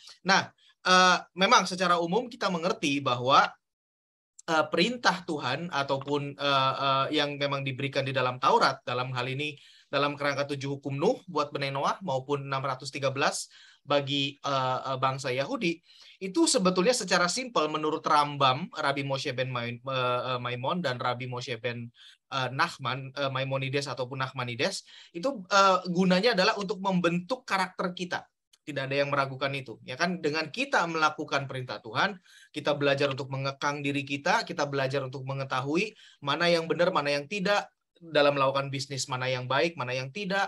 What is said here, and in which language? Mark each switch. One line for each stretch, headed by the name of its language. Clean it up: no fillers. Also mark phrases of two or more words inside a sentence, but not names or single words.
Indonesian: Nah, memang secara umum kita mengerti bahwa perintah Tuhan ataupun yang memang diberikan di dalam Taurat dalam hal ini dalam kerangka 7 hukum Nuh buat Bnei Noah maupun 613 bagi bangsa Yahudi itu sebetulnya secara simpel menurut Rambam, Rabbi Moshe ben Maimon dan Rabbi Moshe ben Nachman, Maimonides ataupun Nachmanides, itu gunanya adalah untuk membentuk karakter kita. Tidak ada yang meragukan itu. Ya kan, dengan kita melakukan perintah Tuhan, kita belajar untuk mengekang diri kita belajar untuk mengetahui mana yang benar, mana yang tidak, dalam melakukan bisnis mana yang baik, mana yang tidak.